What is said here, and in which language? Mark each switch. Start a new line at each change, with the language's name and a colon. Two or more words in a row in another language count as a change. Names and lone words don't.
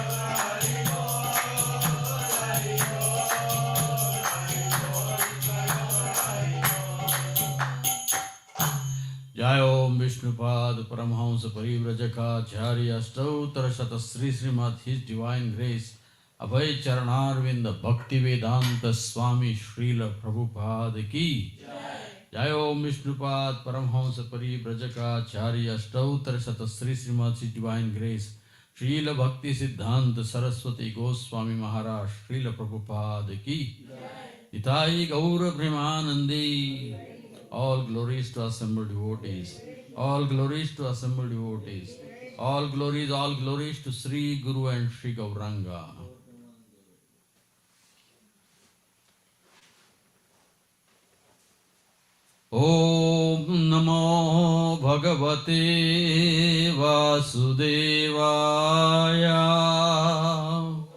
Sanskrit: Jai Om Vishnupad Paramhamsa Parivrajaka Stoutra Shata Sri Srimad
English: His Divine
Sanskrit: Grace Abhay Charanarvinda Bhakti Vedanta Swami Srila Prabhupada Ki Jai Om Vishnupad Paramhamsa Parivrajaka Stoutra Shata Sri Srimad
English: His Divine Grace
Sanskrit: Srila Bhakti Siddhanta Saraswati Goswami Maharaj Srila Prabhupada Ki Nitai Gaura Premanandi.
English: All glories to assembled devotees. All glories to assembled devotees. All glories to Sri Guru and Sri Gauranga.
Sanskrit: Om Namo Bhagavate Vasudevaya.